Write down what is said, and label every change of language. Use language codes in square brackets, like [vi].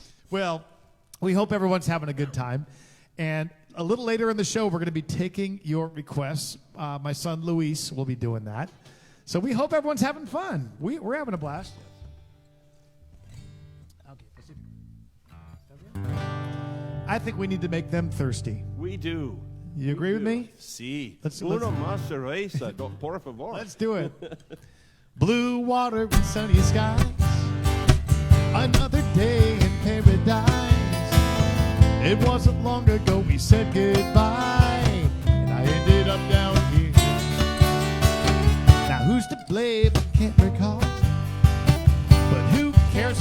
[en] Well, we hope everyone's having a good time. And a little later in the show, we're going to be taking your requests. My son, Luis, will be doing that. So we hope everyone's having fun. We're having a blast. I think we need to make them thirsty. We do. You agree with me? [es] Sí. [en] Let's- [es] Uno más cerveza, por favor. [en] Let's do it. Blue water and sunny skies. Another day in paradise. It wasn't long ago we said goodbye, and I ended up down here. Now who's to blame? I can't recall. But who cares?